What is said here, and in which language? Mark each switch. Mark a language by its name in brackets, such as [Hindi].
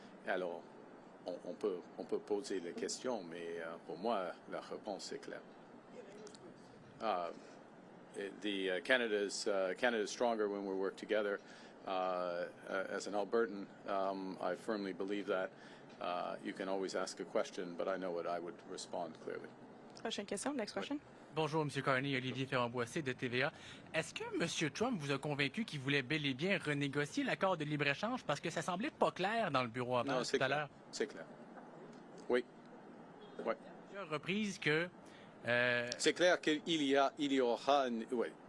[French] Alors, on peut poser les questions, mais pour moi, la réponse est claire. [English] Canada's stronger when we work together. As an Albertan, I firmly believe that. You can always ask a question, but I know what I would respond clearly. [French] Prochaine question. [English] Next question. [French] Bonjour, M. Carney, Olivier Ferrand-Boissé de TVA. Est-ce que M. Trump vous a convaincu qu'il voulait bel et bien renégocier l'accord de libre-échange parce que ça semblait pas clair dans le bureau avant tout à l'heure? C'est clair. Oui. Oui. Plusieurs reprises que... C'est clair qu'il y aura... Oui.